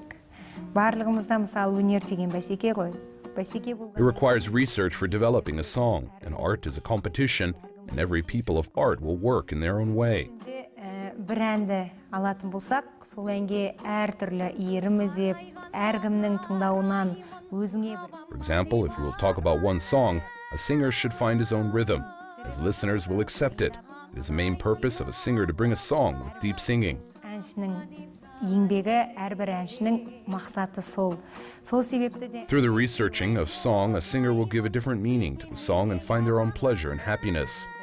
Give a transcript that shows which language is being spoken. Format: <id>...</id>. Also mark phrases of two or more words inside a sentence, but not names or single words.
<kk>Барлығымызда мысалы өнер деген бәсеке ғой.</kk> <en>It requires research for developing a song, and art is a competition, and every people of art will work in their own way.</en> <kk>Бір әнді алатын болсақ, сол әнге әртүрлі иірім іздеп, әркімнің тыңдауынан өзіңе бір.</kk> <en>For example, if we will talk about one song, a singer should find his own rhythm, as listeners will accept it. It is the main purpose of a singer to bring a song with deep singing. Through the researching of song, a singer will give a different meaning to the song and find their own pleasure and happiness.</en>